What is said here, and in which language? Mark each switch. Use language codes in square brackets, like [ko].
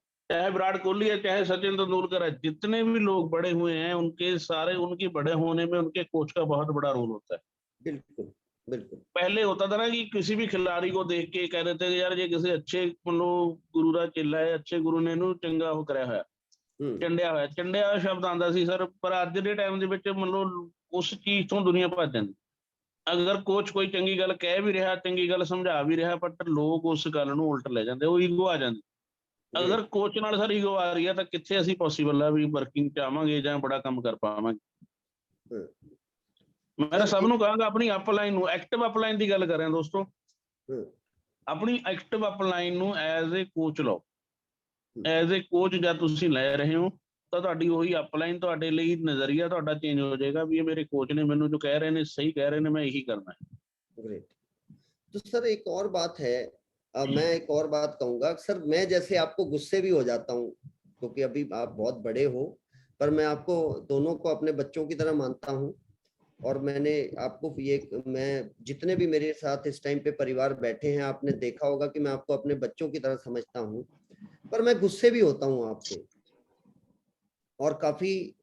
[hi] चाहे विराट कोहली है, चाहे सचिन तेंदुलकर है, जितने भी लोग बड़े हुए हैं उनके सारे, उनकी बड़े होने में उनके कोच का बहुत बड़ा रोल होता है। बिल्कुल बिल्कुल। पहले होता था ना कि किसी भी खिलाड़ी को देख के कह रहे थे कि यार ये किसी अच्छे मतलब गुरु दा चेला है, [pa] अच्छे गुरु ने इहनूं चंगा हो कराया होया, ਚੰਡਿਆ ਹੋਇਆ। ਚੰਡਿਆ ਸ਼ਬਦ ਆਂਦਾ ਸੀ ਸਰ, ਪਰ ਅੱਜ ਦੇ ਟਾਈਮ ਦੇ ਵਿੱਚ ਮਤਲਬ ਉਸ ਚੀਜ਼ ਤੋਂ ਦੁਨੀਆ ਭੱਜ ਜਾਂਦੀ। ਅਗਰ ਕੋਚ ਕੋਈ ਚੰਗੀ ਗੱਲ ਕਹਿ ਵੀ ਰਿਹਾ, ਚੰਗੀ ਗੱਲ ਸਮਝਾ ਵੀ ਰਿਹਾ, ਪਰ ਲੋਕ ਉਸ ਗੱਲ ਨੂੰ ਉਲਟ ਲੈ ਜਾਂਦੇ, ਉਹ ਈਗੋ ਆ ਜਾਂਦੀ। ਅਗਰ ਕੋਚ ਨਾਲ ਸਰ ਈਗੋ ਆ ਰਹੀ ਹੈ ਤਾਂ ਕਿੱਥੇ ਅਸੀਂ ਪੋਸੀਬਲ ਆ ਵੀ ਵਰਕਿੰਗ ਚ ਆਵਾਂਗੇ ਜਾਂ ਬੜਾ ਕੰਮ ਕਰ ਪਾਵਾਂਗੇ। ਮੈਂ ਤਾਂ ਸਭ ਨੂੰ ਕਹਾਂਗਾ ਆਪਣੀ ਅਪਲਾਈਨ ਨੂੰ, ਐਕਟਿਵ ਅਪਲਾਈਨ ਦੀ ਗੱਲ ਕਰ ਰਿਹਾ ਦੋਸਤੋ, ਆਪਣੀ ਐਕਟਿਵ ਅਪਲਾਈਨ ਨੂੰ ਐਜ਼ ਏ ਕੋਚ ਲਓ। ਐਜ਼ ਏ ਕੋਚ ਜਦ ਤੁਸੀਂ ਲੈ ਰਹੇ ਹੋ ਤਾਂ ਤੁਹਾਡੀ ਉਹੀ ਅਪਲਾਈਨ ਤੁਹਾਡੇ ਲਈ ਨਜ਼ਰੀਆ ਤੁਹਾਡਾ ਚੇਂਜ ਹੋ ਜਾਏਗਾ ਵੀ ਇਹ ਮੇਰੇ ਕੋਚ ਨੇ ਮੈਨੂੰ ਜੋ ਕਹਿ ਰਹੇ ਨੇ ਸਹੀ ਕਹਿ ਰਹੇ ਨੇ, [hi] मैं यही करना है। [en] Great. [hi] तो सर एक और बात है, मैं एक और बात कहूंगा सर, मैं जैसे आपको गुस्से भी हो जाता हूँ क्योंकि अभी आप बहुत बड़े हो, पर मैं आपको दोनों को अपने बच्चों की तरह मानता हूँ। और मैंने आपको ये, मैं जितने भी मेरे साथ इस टाइम पे परिवार बैठे हैं, आपने देखा होगा कि मैं आपको अपने बच्चों की तरह समझता हूँ, पर मैं गुस्से भी होता हूँ आपसे और काफी।